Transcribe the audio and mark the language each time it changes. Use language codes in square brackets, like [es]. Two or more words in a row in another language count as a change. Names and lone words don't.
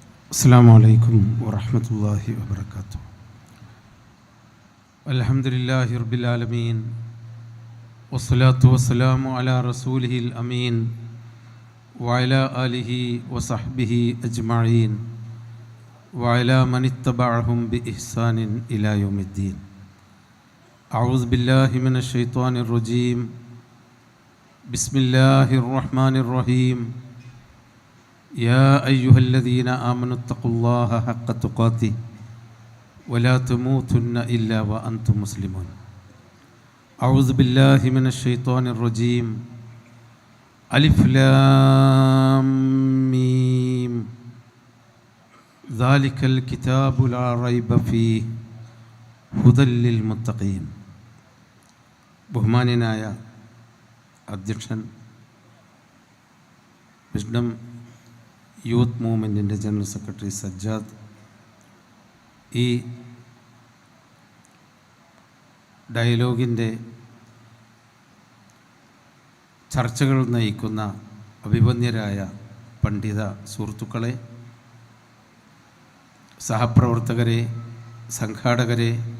[ar] السلام عليكم ورحمة الله وبركاته. الحمد لله رب العالمين والصلاة والسلام على رسوله الأمين وعلى آله وصحبه أجمعين وعلى من تبعهم بإحسان إلى يوم الدين. أعوذ بالله من الشيطان الرجيم. بسم الله الرحمن الرحيم. يا أيها الذين آمنوا اتقوا الله حق تقاته ولا تموتن إلا وأنتم مسلمون. أعوذ بالله من الشيطان الرجيم. ألف لام ميم ذلك الكتاب لا ريب فيه هدى للمتقين. [ml] ബഹുമാന്യനായ അധ്യക്ഷൻ, വിസ്ഡം യൂത്ത് മൂവ്മെൻറ്റിൻ്റെ ജനറൽ സെക്രട്ടറി സജ്ജാദ്, ഈ ഡയലോഗിൻ്റെ ചർച്ചകൾ നയിക്കുന്ന അഭിമന്യരായ പണ്ഡിത സുഹൃത്തുക്കളെ, സഹപ്രവർത്തകരെ, സംഘാടകരെ,